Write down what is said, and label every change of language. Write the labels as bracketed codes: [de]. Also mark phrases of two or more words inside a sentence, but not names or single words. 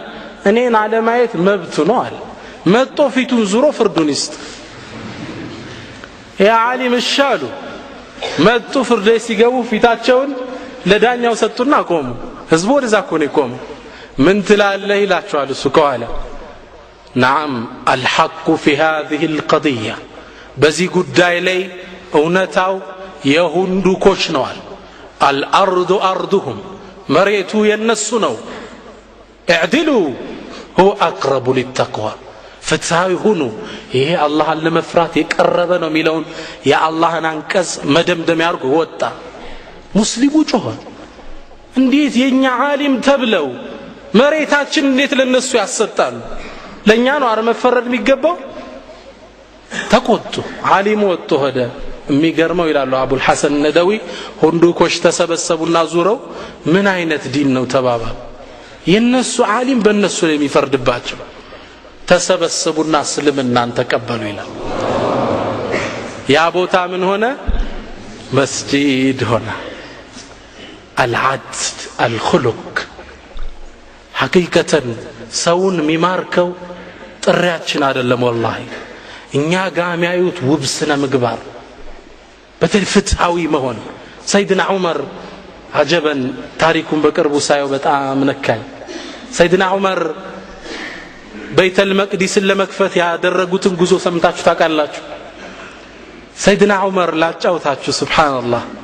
[am] እኔን አለማየት መብቱ ነው አለ። መጥቶ ፊቱን ዙሮ ፍርዱን ይስጥ። ያ ዓሊም እሻሉ መጡ። ፍርድ ቤት ሲገቡ ፊታቸውን ለዳኛው ሰጡና ቆሙ። ህዝቡ ወደዛ እኮ ነው የቆመው። ምን ትላለህ ይላቸዋል እሱ ከኋላ [ar] نعم الحق في هذه القضية [am] በዚህ ጉዳይ ላይ እውነታው የሁንዱኮች ነው [ar] الأرض أرضهم [am] መሬቱ የነሱ ነው [ar] اعدلوا هو أقرب للتقوى [am] ፍትሃዊ ሁኑ ይሄ አላህን ለመፍራት የቀረበ ነው የሚለውን የአላህን አንቀጽ መደምደም ያርጉ ወጣ ሙስሊሙ ጮኸ እንዴት የኛ ዓሊም ተብለው መሬታችን እንዴት ለነሱ ያሰጣሉ ለኛ ነው አረ መፈረድ የሚገባው ተቆጡ ዓሊሙ ወጥቶ ሄደ የሚገርመው ይላሉ አቡል ሐሰን ነደዊ ሁንዱኮች ተሰበሰቡና ዙረው ምን አይነት ዲን ነው ተባባሉ የነሱ ዓሊም በእነሱ ላይ የሚፈርድባቸው ተሰበሰቡና እስልምናን ተቀበሉ ይላል ያ ቦታ ምን ሆነ መስጂድ ሆነ [ar] العدل الخلق حقيقة [am] ሰውን ሚማርከው ጥሪያችን አይደለም والله እኛ ጋር የሚያዩት ውብስነ ምግባር በተፍትሃዊ መሆን ሰይድና ዑመር አጀበን ታሪኩን በቅርቡ ሳየው በጣም ነካኝ ሰይድና ዑመር በይተል መቅዲስን ለመክፈት ያደረጉትን ጉዞ ሰምታችሁ ታውቃላችሁ ሰይድና ዑመር ላጫውታችሁ ሱብሃንአላህ